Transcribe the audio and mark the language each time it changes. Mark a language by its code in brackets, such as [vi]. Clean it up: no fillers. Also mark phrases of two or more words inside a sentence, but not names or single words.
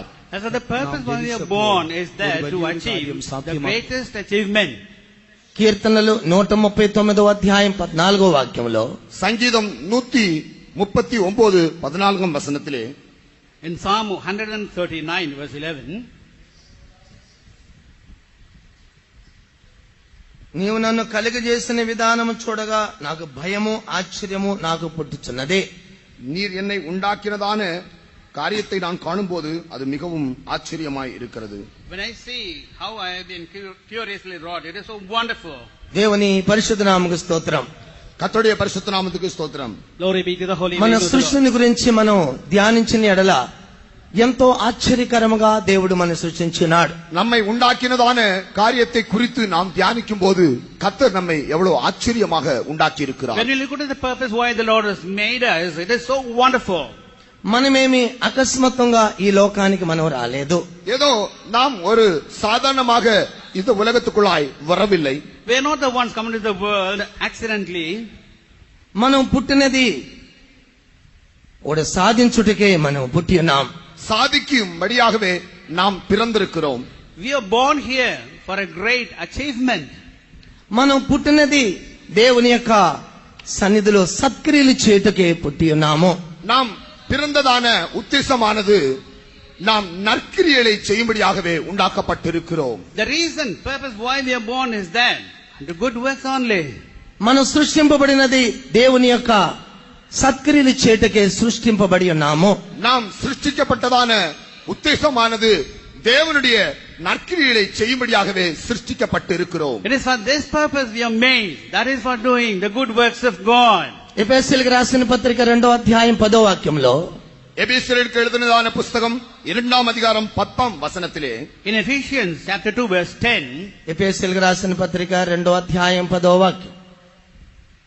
[en] As the purpose why we are born is that to achieve the greatest achievement. [te] కీర్తనలు 139వ అధ్యాయం 14వ వాక్యంలో [ta] சங்கீதம் 139 14வ வசனத்திலே [en] In Psalm 139 verse 11, [te] నీవు నన్ను కలుగజేసిన విధానము చూడగా నాకు భయము ఆశ్చర్యము నాకు పుట్టుచున్నదే. [ta] நீர் என்னை உண்டாக்கினதான காரியத்தை நான் காணும்போது அது மிகவும் ஆச்சரியமாய் இருக்கிறது. [en] when I see how I have been curiously wrought, it is so wonderful. [te] దేవుని పరిశుద్ధ నామముకు స్తోత్రం. [ta] கர்த்தருடைய பரிசுத்த நாமத்துக்கு ஸ்தோத்திரம். [en] Glory be to the holy name [te] మన [en] of the Lord. [te] సృష్టిని గురించి మనం ధ్యానించిన ఎడల ఎంతో ఆశ్చర్యకరముగా దేవుడు మన సృష్టించినాడు. [ta] நம்மை உண்டாக்கினதான காரியத்தை குறித்து நாம் தியானிக்கும் போது கர்த்தர் நம்மை எவ்வளவு ஆச்சரியமாக உண்டாக்கி இருக்கிறார். [en] When we look at the purpose why the Lord has made us, it is so wonderful. [te] మనమేమి అకస్మాత్తుగా ఈ లోకానికి మనం రాలేదు. [ta] ஏதோ நாம் ஒரு சாதாரணமாக இந்த உலகத்துக்குள்ளாய் வரவில்லை. [en] We are not the ones coming to the world accidentally. [te] మనం పుట్టినది ఒక సాధించుటకే మనం పుట్టి ఉన్నాం. [ta] சாதிக்கும்படியாகவே நாம் பிறந்திருக்கிறோம். [en] We are born here for a great achievement. [te] మనం పుట్టినది దేవుని యొక్క సన్నిధిలో సత్క్రియలు చేయుటకే పుట్టి ఉన్నాము. [ta] நாம் பிறந்ததான உத்தேசமானது நாம் நற்கிரியைகளை செய்யும்படியாகவே உண்டாக்கப்பட்டிருக்கிறோம். [en] The reason, purpose why we are born is that the good works only. [te] మనం సృష్టింపబడినది దేవుని యొక్క సత్క్రియలు చేయుటకే సృష్టింపబడి ఉన్నాము. [ta] நாம் சிருஷ்டிக்கப்பட்டதான உத்தேசமானது தேவனுடைய நற்கிரியைகளை செய்யும்படியாகவே சிருஷ்டிக்கப்பட்டிருக்கிறோம். [en] It is for this purpose we are made. That is for doing the good works of God. [te] ఎఫెసీయులకు రాసిన పత్రిక 2వ అధ్యాయం 10వ వాక్యంలో [ta] எபேசியருக்கு எழுதினதான புத்தகம் 2ஆம் அதிகாரம் 10ஆம் வசனத்திலே [en] In Ephesians chapter 2 verse 10, [te] ఎఫెసీయులకు రాసిన పత్రిక 2వ అధ్యాయం 10వ వాక్యం